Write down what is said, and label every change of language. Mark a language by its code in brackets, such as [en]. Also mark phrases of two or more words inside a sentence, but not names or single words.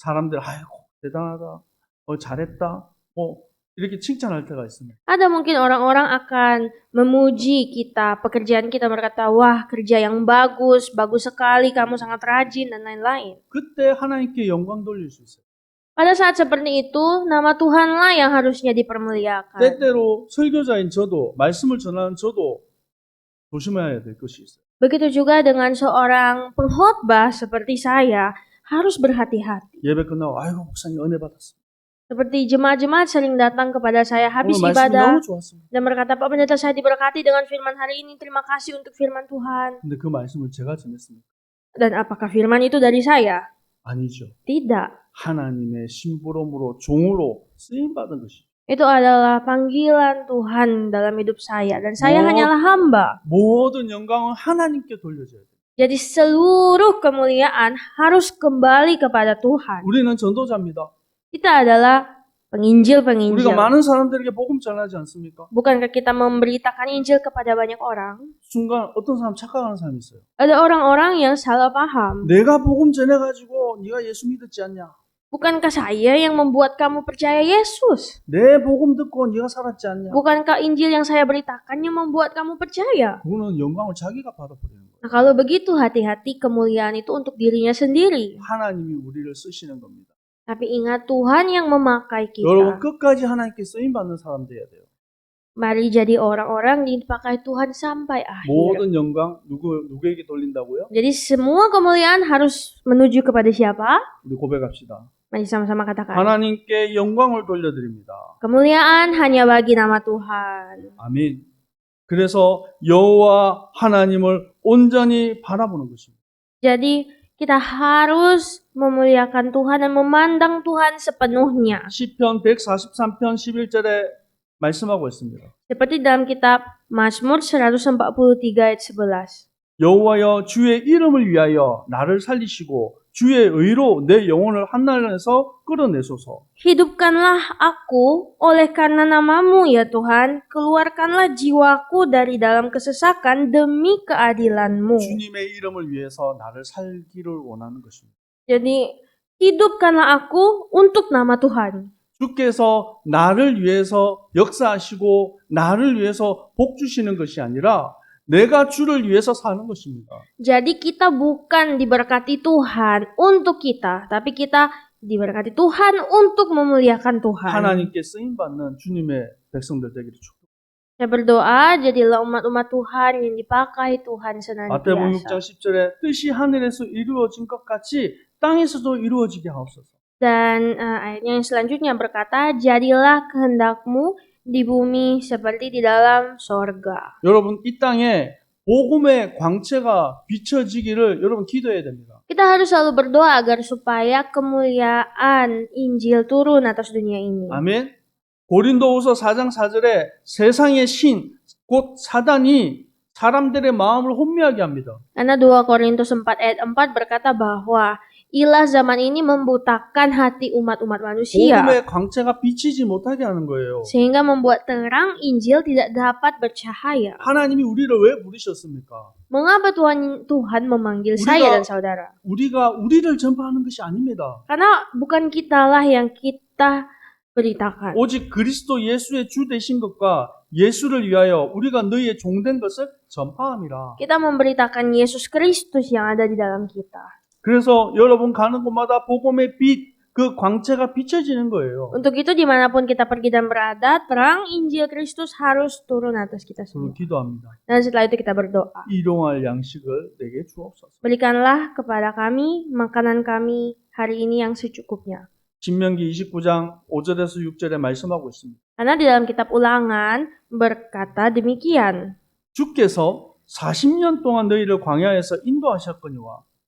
[ko] 사람들 아이고 대단하다, 잘했다, 이렇게 칭찬할 때가 있습니다. [id] Ada mungkin orang-orang akan memuji kita, pekerjaan kita, berkata, wah kerja yang bagus, bagus sekali, kamu sangat rajin, dan lain-lain. [ko] 그때 하나님께 영광 돌릴 수 있어요. [id] Pada saat seperti itu, nama Tuhanlah yang harusnya dipermuliakan. [ko] 때때로 설교자인 저도, 말씀을 전하는 저도 조심해야 될 것이 있어요. [id] Begitu juga dengan seorang pengkhotbah seperti saya, harus berhati-hati. [ko] 예배 끝나고 아이고 목사님 은혜 받았습니다. [id] Seperti jemaat-jemaat sering datang kepada saya habis [ko] 오늘 말씀 [id] ibadah [ko] 너무 좋았습니다. [id] dan berkata, Pak Pendeta, saya diberkati dengan firman hari ini, terima kasih untuk firman Tuhan. [ko] 근데 그 말씀을 제가 전했습니다. [id] Dan apakah firman itu dari saya? [ko] 아니죠. [id] Tidak. [ko] 하나님의 심부름으로 종으로 쓰임 받은 것이죠. [id] Itu adalah panggilan Tuhan dalam hidup saya dan saya Oh. hanyalah hamba. [ko] 모든 영광은 하나님께 돌려져야 돼요. [id] Jadi seluruh kemuliaan harus kembali kepada Tuhan. [ko] 우리는 전도자입니다. [id] Kita adalah penginjil-penginjil. [ko] 우리가 많은 사람들에게 복음 전하지 않습니까? [id] Bukankah kita memberitakan Injil kepada banyak orang? [ko] 순간 어떤 사람 착각하는 사람이 있어요. [id] Ada orang-orang yang salah paham. [ko] 내가 복음 전해가지고 네가 예수 믿었지 않냐? [id] Bukankah saya yang membuat kamu percaya Yesus? [ko] 내 복음 듣고 네가 살았지 않냐? [id] Bukankah Injil yang saya beritakan yang membuat kamu percaya? [ko] 그거는 영광을 자기가 받아버리는 거예요. [id] Nah, kalau begitu hati-hati kemuliaan itu untuk dirinya sendiri. [ko] 하나님이 우리를 쓰시는 겁니다. [id] Tapi ingat Tuhan yang memakai [ko] 여러분 [id] kita. [ko] 끝까지 하나님께 쓰임 받는 사람 돼야 돼요. [id] Mari jadi orang-orang yang dipakai Tuhan sampai akhir. [ko] 모든 영광 누구에게 돌린다고요? [id] Jadi semua kemuliaan harus menuju kepada siapa? [ko] 우리 고백합시다. [id] Mari sama-sama katakan. [ko] 하나님께 영광을 돌려드립니다. [id] Kemuliaan hanya bagi nama Tuhan. [ko] 아멘. 그래서 여호와 하나님을 온전히 바라보는 것입니다. [id] Jadi kita harus memuliakan Tuhan dan memandang Tuhan sepenuhnya. [ko] 시편 143편 11절에 말씀하고 있습니다. [id] Seperti dalam kitab Mazmur 143 ayat 11. [ko] 여호와여 주의 이름을 위하여 나를 살리시고 주의 의로 내 영혼을 한날에서 끌어내소서. [id] Hidupkanlah aku oleh karena namamu ya Tuhan, keluarkanlah jiwaku dari dalam kesesakan demi keadilanmu. [ko] 주님의 이름을 위해서 나를 살기를 원하는 것입니다. [id] Jadi hidupkanlah aku untuk nama Tuhan. [ko] 주께서 나를 위해서 역사하시고 나를 위해서 복 주시는 것이 아니라 내가 주를 위해서 사는 것입니다. [id] Jadi kita bukan diberkati Tuhan untuk kita, tapi kita diberkati Tuhan untuk memuliakan Tuhan. [ko] 하나님께 쓰임 받는 주님의 백성들 되기를 축복합니다. [id] Saya berdoa jadilah umat-umat Tuhan yang dipakai Tuhan [ko] 마태복음 6장 [id] senantiasa. [ko] 10절에 뜻이 하늘에서 이루어진 것 같이 땅에서도 이루어지게 하옵소서. [id] Dan ayatnya yang selanjutnya berkata, jadilah kehendakmu di bumi seperti di dalam sorga. [ko] 여러분 이 땅에 복음의 광채가 비춰지기를 여러분 기도해야 됩니다. [id] Kita harus selalu berdoa agar supaya kemuliaan Injil turun atas dunia ini. [ko] 아멘. 고린도후서 4장 4절에 세상의 신, 곧 사단이 사람들의 마음을 혼미하게 합니다. [id] Karena 2 Korintus 4 ayat 4 berkata bahwa ilah zaman ini membutakan hati umat-umat manusia. [ko] 복음의 광채가 비치지 못하게 하는 거예요. [id] Sehingga membuat terang Injil tidak dapat bercahaya. [ko] 하나님이 우리를 왜 부르셨습니까? [id] Mengapa Tuhan memanggil saya dan saudara? [ko] 우리가 우리를 전파하는 것이 아닙니다. [id] Karena bukan kitalah yang kita beritakan. [ko] 오직 그리스도 예수의 주 되신 것과 예수를 위하여 우리가 너희의 종된 것을 전파함이라. [id] Kita memberitakan Yesus Kristus yang ada di dalam kita. [ko] 그래서 여러분 가는 곳마다 복음의 빛, 그 광채가 비춰지는 거예요. [id] Untuk itu dimanapun kita pergi dan berada, terang Injil Kristus harus turun atas kita [ko] 저는 [id] semua. [ko] 기도합니다. [id] Dan setelah itu kita berdoa. [ko] 일용할 양식을 내게 주옵소서. [id] Berikanlah kepada kami makanan kami hari ini yang secukupnya. [ko] 신명기 29장 5절에서 6절에 말씀하고 있습니다. [id] Karena di dalam kitab Ulangan berkata demikian. [ko] 주께서 40년 동안 너희를 광야에서 인도하셨거니와